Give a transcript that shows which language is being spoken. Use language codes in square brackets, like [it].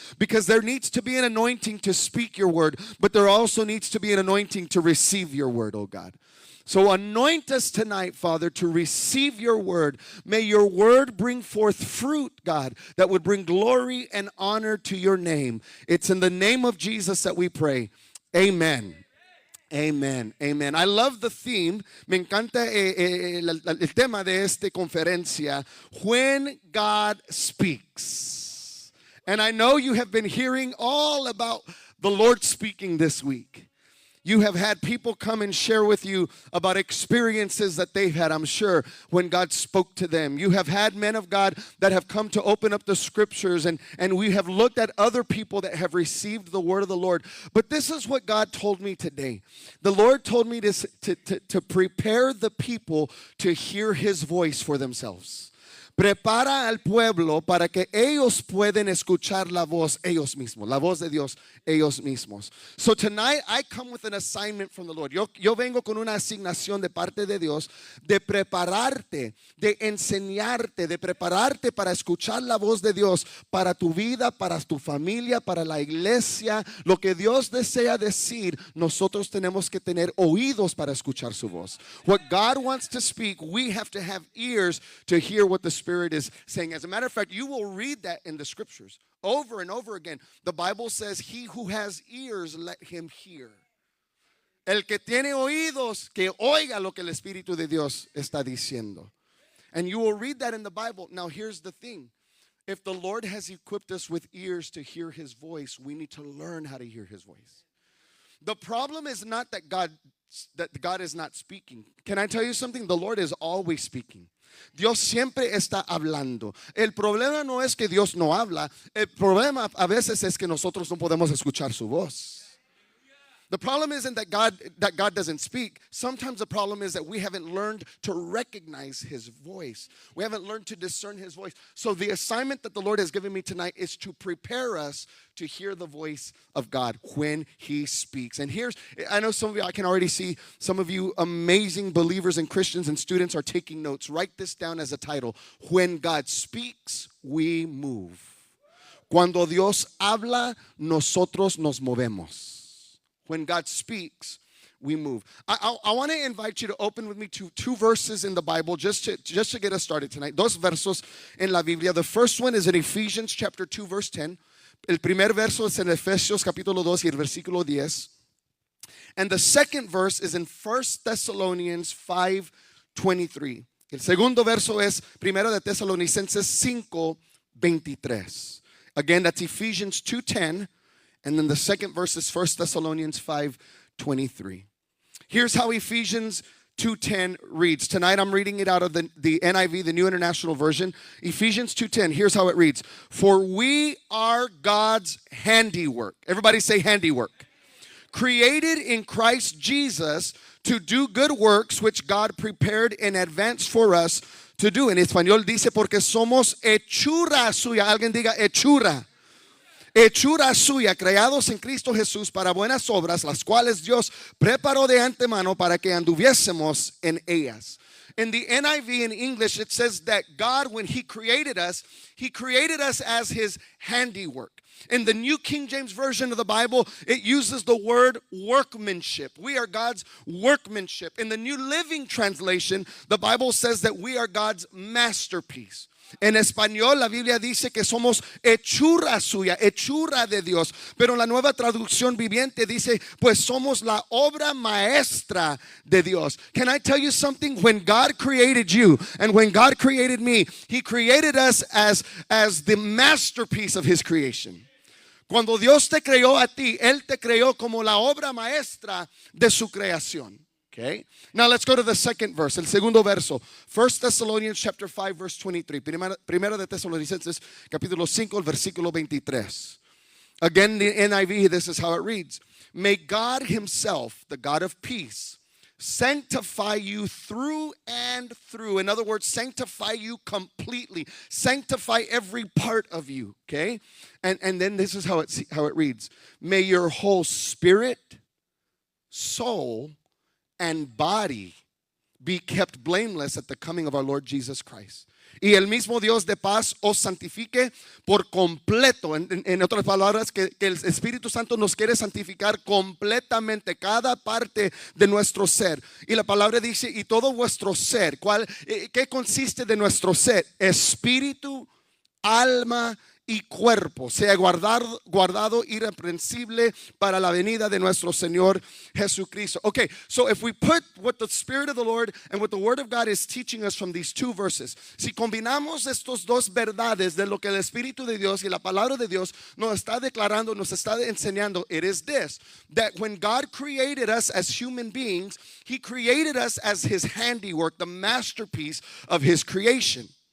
[en] Because there needs to be an anointing to speak your word, but there also needs to be an anointing to receive your word, oh God. So anoint us tonight, Father, to receive your word. May your word bring forth fruit, God, that would bring glory and honor to your name. It's in the name of Jesus that we pray. Amen. Amen, amen. I love the theme. [es] Me encanta el tema de esta conferencia. [en] When God speaks. And I know you have been hearing all about the Lord speaking this week. You have had people come and share with you about experiences that they've had, I'm sure, when God spoke to them. You have had men of God that have come to open up the scriptures, and we have looked at other people that have received the word of the Lord. But this is what God told me today. The Lord told me to prepare the people to hear his voice for themselves. [es] Prepara al pueblo para que ellos puedan escuchar la voz ellos mismos, la voz de Dios ellos mismos. [en] So tonight I come with an assignment from the Lord. [es] Yo vengo con una asignación de parte de Dios de prepararte, de enseñarte, de prepararte para escuchar la voz de Dios para tu vida, para tu familia, para la iglesia. Lo que Dios desea decir, nosotros tenemos que tener oídos para escuchar su voz. [en] What God wants to speak, we have to have ears to hear what the Spirit is saying. As a matter of fact, you will read that in the scriptures over and over again. The Bible says, he who has ears, let him hear. [es] El que tiene oídos, que oiga lo que el Espíritu de Dios está diciendo. [en] And you will read that in the Bible. Now here's the thing. If the Lord has equipped us with ears to hear his voice, we need to learn how to hear his voice. The problem is not that God is not speaking. Can I tell you something? The Lord is always speaking. [es] Dios siempre está hablando. El problema no es que Dios no habla. El problema a veces es que nosotros no podemos escuchar su voz. [en] The problem isn't that God doesn't speak. Sometimes the problem is that we haven't learned to recognize his voice. We haven't learned to discern his voice. So the assignment that the Lord has given me tonight is to prepare us to hear the voice of God when he speaks. And I know some of you, I can already see some of you amazing believers and Christians and students are taking notes. Write this down as a title. When God speaks, we move. [es] Cuando Dios habla, nosotros nos movemos. [en] When God speaks, we move. I want to invite you to open with me to two verses in the Bible just to get us started tonight. [es] Dos versos en la Biblia. [en] The first one is in Ephesians chapter 2 verse 10. [es] El primer verso es en Efesios capítulo 2 y el versículo 10. [en] And the second verse is in 1 Thessalonians 5:23. [es] El segundo verso es primero de Tesalonicenses 5:23. [en] Again, that's Ephesians 2:10. And then the second verse is 1 Thessalonians 5:23. Here's how Ephesians 2:10 reads. Tonight I'm reading it out of the NIV, the New International Version. Ephesians 2:10, here's how it reads. For we are God's handiwork. Everybody say handiwork. Created in Christ Jesus to do good works which God prepared in advance for us to do. [es] En español dice porque somos hechura suya. Alguien diga hechura. Hechura suya, creados en Cristo Jesús para buenas obras, las cuales Dios preparó de antemano para que anduviésemos en ellas. [en] In the NIV in English, it says that God, when he created us as his handiwork. In the New King James Version of the Bible, it uses the word workmanship. We are God's workmanship. In the New Living Translation, the Bible says that we are God's masterpiece. [es] En español la Biblia dice que somos hechura suya, hechura de Dios. Pero la Nueva Traducción Viviente dice, pues somos la obra maestra de Dios. [en] Can I tell you something? When God created you and when God created me, he created us as the masterpiece of his creation. [es] Cuando Dios te creó a ti, él te creó como la obra maestra de su creación. Okay. [en] Now let's go to the second verse, [es] el segundo verso. [en] 1 Thessalonians chapter 5 verse 23. [es] Primera de Tesalonicenses capítulo 5 el versículo 23. [en] Again, the NIV, this is how it reads. May God himself, the God of peace, sanctify you through and through. In other words, sanctify you completely. Sanctify every part of you, okay? And then this is how it reads. May your whole spirit, soul, and body be kept blameless at the coming of our Lord Jesus Christ. [es] Y el mismo Dios de paz os santifique por completo. En otras palabras, que el Espíritu Santo nos quiere santificar completamente cada parte de nuestro ser. Y la palabra dice, y todo vuestro ser. ¿Qué consiste de nuestro ser? Espíritu, alma y cuerpo sea guardado irreprensible para la venida de nuestro Señor Jesucristo. [en] Okay, so if we put what the Spirit of the Lord and what the Word of God is teaching us from these two verses, [es] si combinamos estos dos verdades de lo que el Espíritu de Dios y la palabra de Dios nos está declarando, nos está enseñando, [en] it is this, that when God created us as human beings, he created us as his handiwork, the masterpiece of his creation.